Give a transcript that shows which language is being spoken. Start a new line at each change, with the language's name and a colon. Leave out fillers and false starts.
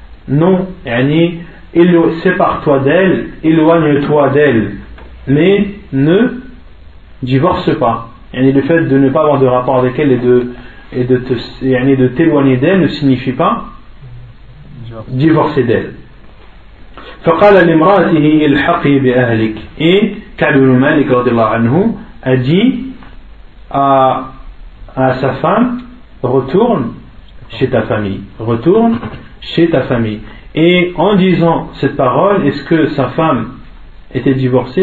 French: Non, yani, sépare-toi d'elle, éloigne-toi d'elle, mais ne divorce pas. Yani, le fait de ne pas avoir de rapport avec elle et de t'éloigner d'elle ne signifie pas divorcer d'elle.
Arabic: فقال لامرأته الحقي بأهلك.
French: Et Ka'b ibn Malik radiallahu anhu a dit à sa femme, retourne chez ta famille, retourne chez ta famille. Et en disant cette parole, est-ce que sa femme était divorcée?